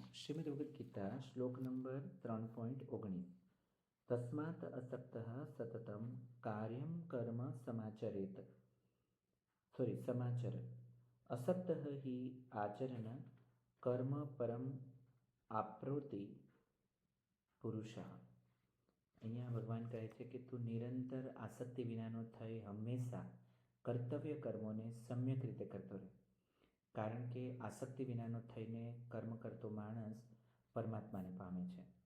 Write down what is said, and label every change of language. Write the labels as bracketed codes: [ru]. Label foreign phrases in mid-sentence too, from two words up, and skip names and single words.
[hi] श्रीमद् भगवद गीता श्लोक नंबर 3.19। [sa] तस्मात् असक्तः सततं कार्यं कर्म समाचरेत समाचर असक्तः हि आचरण कर्म परम आप्नोति પુરુષા। [gu] અહીંયા ભગવાન કહે છે કે તું નિરંતર આસક્તિ વિનાનો થઈ હંમેશા કર્તવ્ય કર્મોને સમ્યક રીતે કરતો રહે, કારણ કે આસક્તિ વિનાનો થઈને કર્મ કરતો માણસ પરમાત્માને પામે છે।